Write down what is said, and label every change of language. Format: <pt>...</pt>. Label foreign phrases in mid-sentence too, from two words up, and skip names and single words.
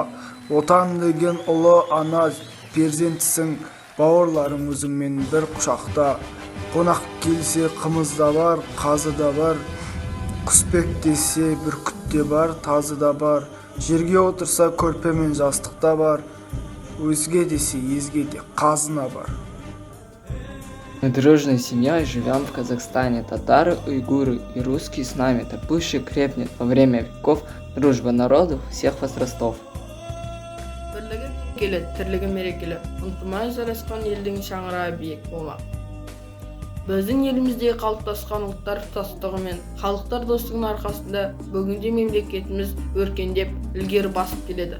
<kk>Отан деген ұлы ана перзентісің, бауырларың өзіңмен бір құшақта. Қонақ келсе қымыз да бар, қазы да бар, құспек десе бүркіт те бар, тазы да бар. Жерге отырса көрпе мен жастық та бар, өзге десе езге де қазына бар.</kk> <ru>Мы дружной семьей живем в Казахстане. Татары, уйгуры и русские с нами. Это пуще крепнет во время веков дружба народов всех возрастов.</ru> <kk>Бірлігі келеді, тірлігі мерекелі. Ынтымақ жарасқан елдің шаңырағы биік болмақ. Біздің елімізде қалыптасқан ұлттар тұтастығы мен халықтар достығының арқасында бүгінде мемлекетіміз өркендеп, ілгері басып келеді.</kk>